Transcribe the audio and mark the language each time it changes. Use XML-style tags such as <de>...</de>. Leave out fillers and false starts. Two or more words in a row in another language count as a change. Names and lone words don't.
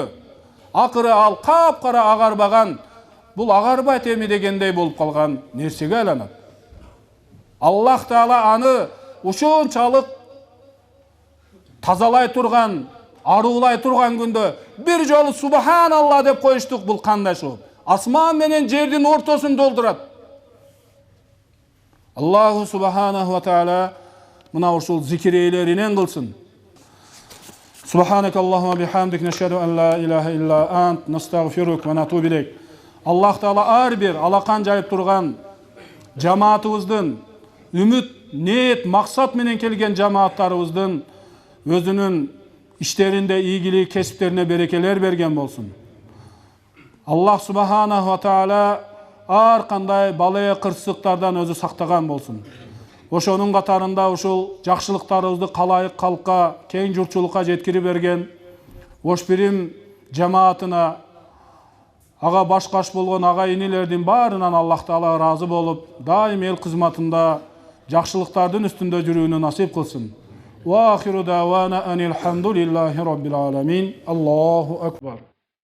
<ky>Акыры ал капкара агарбаган, бул агарбайт эми дегендей болуп калган нерсеге айланат. Аллах таала аны ошончалык тазалай турган, аруулай турган күндө бир жолу субханалла деп коюштук, бул кандай шоу? Асман менен жердин ортосун долдурат.</ky> <ar>الله سبحانه وتعالى</ar> <ky>мына ушул зикирейлеринен кылсын.</ky> <ar>سبحانك اللهم وبحمدك نشهد أن لا إله إلا أنت نستغفرك ونتوب إليك.</ar> <ky>Аллах таала ар бир алакан жайып турган жамаатыбыздын, үмүт, ниет, максат менен келген жамааттарыбыздын өзүнүн иштеринде ийгилик, кесиптерине берекелер берген болсун.</ky> <ar>الله سبحانه وتعالى</ar> <ky>ар кандай бале, кырсыктардан өзү сактаган болсун. Ошонун катарында ушул жакшылыктарыбызды калайык калкка, кең журтчулукка жеткирип берген Ош Бирим жамаатына, ага баш-каш болгон ага инилердин баарынан Аллах таала ыраазы болуп, дайым эл кызматында жакшылыктардын үстүндө жүрүүнү насип кылсын.</ky> <ar>وآخر دعوانا أن الحمد لله رب العالمين. الله أكبر.</ar>